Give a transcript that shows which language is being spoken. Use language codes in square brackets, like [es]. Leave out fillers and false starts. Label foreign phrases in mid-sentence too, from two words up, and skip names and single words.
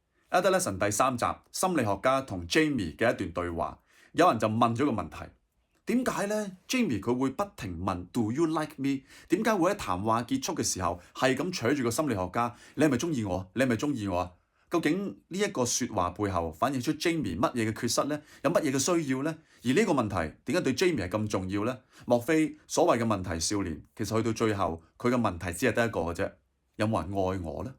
[yue] Adolescent 第3集，心理學家同 Jamie 嘅一段對話，有人就問咗個問題：點解呢 Jamie 佢會不停問 [en] Do you like me？ [yue] 點解會喺談話結束嘅時候係咁扯住個心理學家？你係咪中意我？你係咪中意我啊？究竟呢一個説話背後反映出 Jamie 乜嘢嘅缺失呢？有乜嘢嘅需要呢？而呢個問題點解對 Jamie 係咁重要呢？莫非所謂嘅問題少年，其實去到最後佢嘅問題只係得一個嘅啫，有冇人愛我呢？